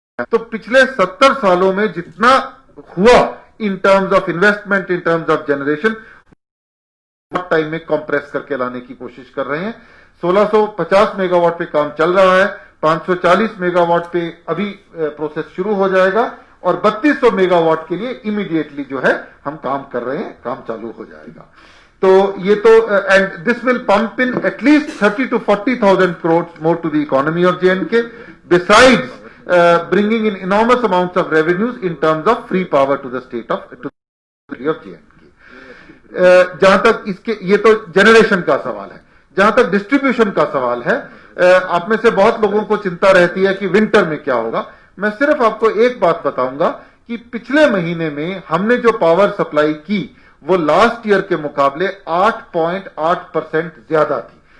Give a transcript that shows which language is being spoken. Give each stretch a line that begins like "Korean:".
Hindi: तो पिछले 70 सालों में जितना हुआ in terms of investment, in terms of generation, time में कंप्रेस करके लाने की कोशिश कर रहे हैं। 1650 मेगावाट पे काम चल रहा है, 540 मेगावाट पे अभी प्रोसेस शुरू हो जाएगा और 3200 मेगावाट के लिए इमीडिएटली जो है हम काम कर रहे हैं, काम चालू हो जाएगा। तो ये तो
English: And this will pump in at least 30 to 40,000 crores more to the economy of J&K, besides bringing in enormous amounts of revenues in terms of free power to the state of J&K.
Hindi: जहां तक इसके, ये तो generation का सवाल है। जहां तक डिस्ट्रीब्यूशन का सवाल है, आप में से बहुत लोगों को चिंता रहती है कि विंटर में क्या होगा। मैं सिर्फ आपको एक बात बताऊंगा कि पिछले महीने में हमने जो पावर सप्लाई की वो लास्ट ईयर के मुकाबले 8.8% ज्यादा थी।